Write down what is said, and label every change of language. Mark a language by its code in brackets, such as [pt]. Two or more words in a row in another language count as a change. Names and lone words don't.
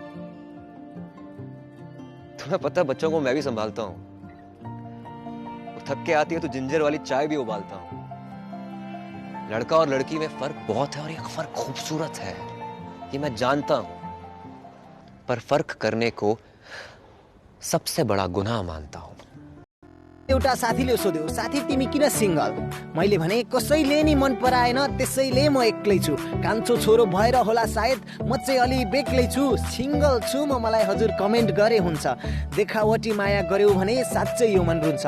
[hi] तुम्हें पता है बच्चों को मैं भी संभालता हूँ, थक के आती है तो जिंजर वाली चाय भी उबालता हूँ। लड़का और लड़की में फर्क बहुत है और ये फर्क खूबसूरत है, ये मैं जानता हूं, पर फर्क करने को सबसे बड़ा गुनाह मानता हूं। [ne] एउटा साथीले सोध्यो, साथी तिमी किन सिंगल? मैले भने कसैले नि मन पराएन, त्यसैले म एक्लै छु। कान्छो छोरो भएर होला सायद म चाहिँ अलि बेग्लै छु। सिंगल छु म, मलाई हजुर कमेन्ट गरे हुन्छ। देखावटी माया गर्यो भने साँच्चै यो मन रुन्छ।